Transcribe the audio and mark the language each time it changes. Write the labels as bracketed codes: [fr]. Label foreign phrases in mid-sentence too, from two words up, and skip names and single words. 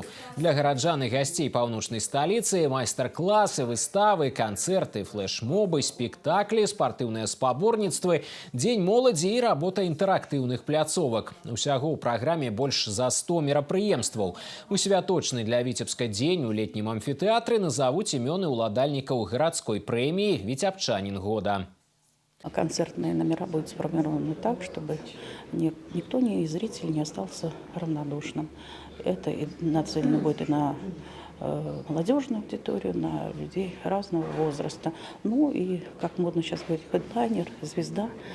[be] Для гараджан і гасцей паўночнай сталіцы майстар-класы, выставы, канцэрты, флэш-мобы, спектаклі, спартыўныя спаборніцтвы, дзень моладзі і работа інтэрактыўных пляцовак. Усяго ў праграме больш за 100 мерапрыемстваў. У святочны для Віцебска дзень у летнім амфітэатры назавуць імёны ўладальнікаў гарадской прэміі «Віцебчанін года». [ru] Концертные номера будут сформированы так, чтобы никто, ни зритель не остался равнодушным. Это нацелено будет и на молодежную аудиторию, на людей разного возраста. Ну и, как модно сейчас говорить, хедлайнер, звезда.